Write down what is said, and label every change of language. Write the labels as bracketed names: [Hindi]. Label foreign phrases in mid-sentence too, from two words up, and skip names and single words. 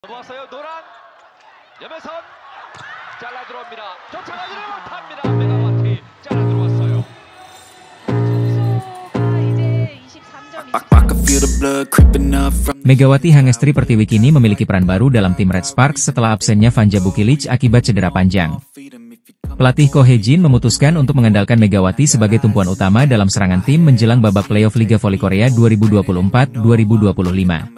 [Korean] 들어왔어요. 노란 염혜선 잘라 들어옵니다. 쫓아가지를 못합니다. 메가와티 잘라 들어왔어요. [Indonesian] Megawati Hangestri Pertiwi kini memiliki peran baru dalam tim Red Sparks setelah absennya Vanja Bukilic akibat cedera panjang. Pelatih Ko Hye-jin memutuskan untuk mengandalkan Megawati sebagai tumpuan utama dalam serangan tim menjelang babak playoff Liga Voli Korea 2024-2025.